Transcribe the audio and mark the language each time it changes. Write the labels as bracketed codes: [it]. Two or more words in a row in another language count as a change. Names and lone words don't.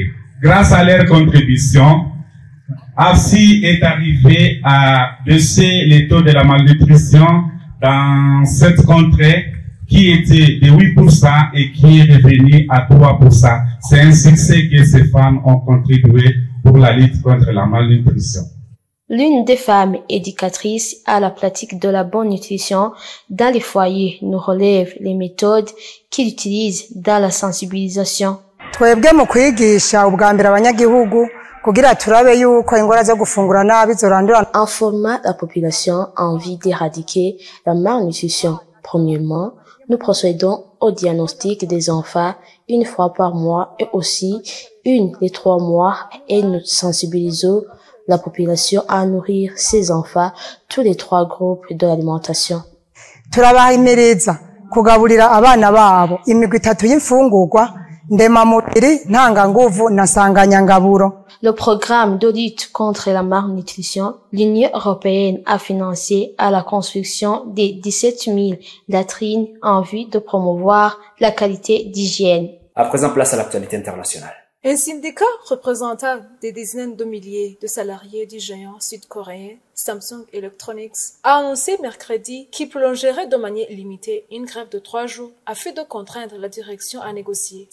[fr] Grâce à leur contribution, AFSI est arrivé à baisser les taux de la malnutrition dans cette contrée qui était de 8% et qui est revenu à 3%. C'est un succès que ces femmes ont contribué pour la lutte contre la malnutrition. L'une des femmes éducatrices à la pratique de la bonne nutrition dans les foyers nous relève les méthodes qu'il utilise dans la sensibilisation. [rn] Twebwe mu kwigisha ubwa mbere abanyagihugu kugira turabe yuko ingwara zo gufungura nabi zorandura. [fr] Informer la population en vue d'éradiquer la malnutrition. Premièrement, nous procédons au diagnostic des enfants une fois par mois et aussi une des 3 mois et nous sensibilisons la population à nourrir ses enfants tous les 3 groupes de l'alimentation. [rn] Turabahimiriza kugaburira abana babo imigwi 3 y'imfungurwa ndemamubiri ntanganguvu na nsanganyangaburo. [fr] Le programme de lutte contre la malnutrition, l'Union européenne a financé à la construction des 17 000 latrines en vue de promouvoir la qualité d'hygiène. À présent, place à l'actualité internationale. Un syndicat représentant des dizaines de milliers de salariés du géant sud-coréen Samsung Electronics a annoncé mercredi qu'il prolongerait de manière limitée une grève de 3 jours afin de contraindre la direction à négocier.